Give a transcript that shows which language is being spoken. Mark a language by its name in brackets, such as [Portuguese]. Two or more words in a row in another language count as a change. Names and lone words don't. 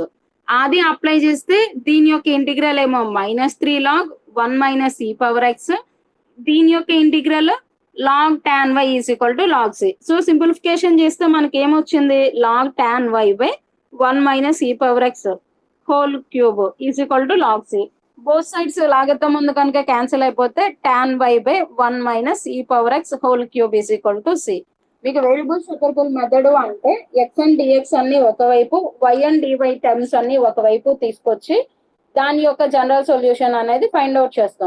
[Telugu] అది అప్లై చేస్తే దీని యొక్క ఇంటిగ్రల్ ఏమో [English] -3 log 1 - e⁻x, [Telugu] దీని యొక్క ఇంటిగ్రల్ [English] log tan y is equal to log c. [Telugu] సో సింప్లిఫికేషన్ చేస్తే మనకి ఏమొచ్చింది? [English] log tan y/1 - e⁻x whole cube is equal to log c. both sides [Telugu] లాగతం ముందు కనుక క్యాన్సిల్ అయిపోతే [English] tan y/1 - e⁻x whole cube is equal to c. [Telugu] మీకు [English] variable separable method [Telugu] అంటే [English] x and dx [Telugu] అన్ని ఒకవైపు, [English] y and dy terms [Telugu] అన్ని ఒకవైపు తీసుకొచ్చి దాని యొక్క [English] general solution [Telugu] అనేది [English] find out [Telugu] చేస్తాం.